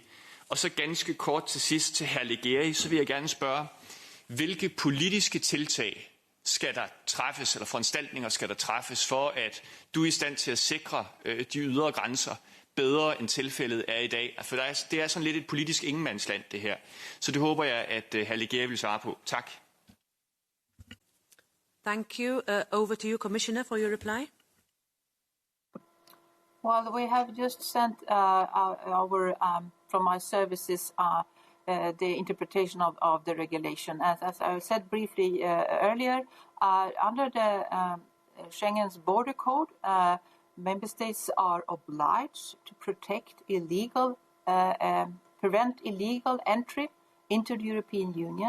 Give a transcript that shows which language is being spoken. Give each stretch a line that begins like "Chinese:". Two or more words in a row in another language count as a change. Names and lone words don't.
Danish: Og så ganske kort til sidst til hr. Leggeri, så vil jeg gerne spørge, hvilke politiske tiltag skal der træffes, eller foranstaltninger skal der træffes, for at du er i stand til at sikre de ydre grænser bedre, end tilfældet er i dag? For det er sådan lidt et politisk ingenmandsland, det her. Så det håber jeg, at hr. Leggeri vil svare på. Tak.
English: Thank you. Over to you, Commissioner, for your reply. Well, we have just sent from my services the interpretation of the regulation. As I said briefly earlier, under the Schengen's border code, member states are obliged to prevent illegal entry into the European Union.